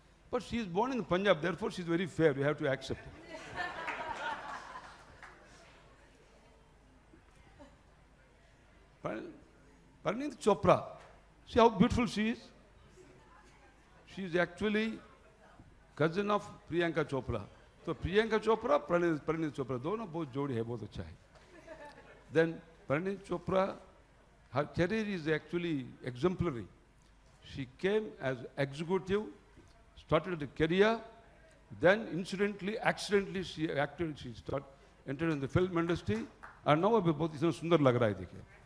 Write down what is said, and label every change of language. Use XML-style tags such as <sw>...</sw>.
<en>But she is born in Punjab, therefore she is very fair. You have to accept it. Parneet Chopra. See how beautiful she is? She is actually cousin of Priyanka Chopra.</en> <hi>So Priyanka Chopra, Parneet Chopra, दोनों बहुत जोड़ी है, बहुत अच्छा है.</hi> <en>Then Parneet Chopra, her career is actually exemplary. She came as executive, started a career, then incidentally, accidentally she acted, she entered in the film industry, and now अभी बहुत इसमें सुंदर लग रहा है देखिए.</en>